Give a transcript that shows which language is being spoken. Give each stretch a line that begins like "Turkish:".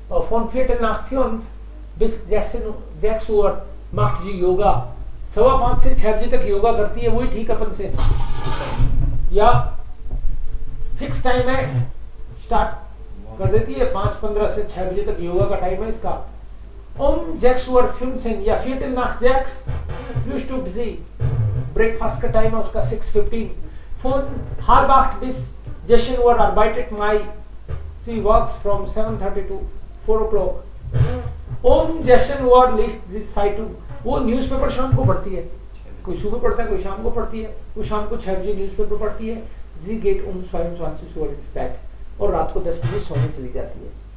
German: Von Viertel nach 5 bis 6 Uhr macht sie Yoga.
Hindi: 5:15 से 6 बजे तक योगा करती है. वही ठीक अपन से, या फिक्स टाइम है, स्टार्ट कर देती है. 5:15 से 6 बजे तक योगा का टाइम है इसका.
German: 6 Uhr 15 या Viertel nach 6 frühstückt sie.
Hindi: Breakfast का टाइम है उसका 6:15.
German: Von halb 8 bis 16 Uhr arbeitet Mai.
English: She works from 7:30 to 4 o'clock.
German: 16 Uhr liest sie Zeitung.
Hindi: वो न्यूज़पेपर शाम को पढ़ती है. कोई सुबह पढ़ता है, कोई शाम को पढ़ती है. वो शाम को 6 बजे न्यूज़पेपर पढ़ती है.
German: Sie geht 22 Uhr ins Bett.
Hindi: और रात को 10 बजे सोने चली जाती है.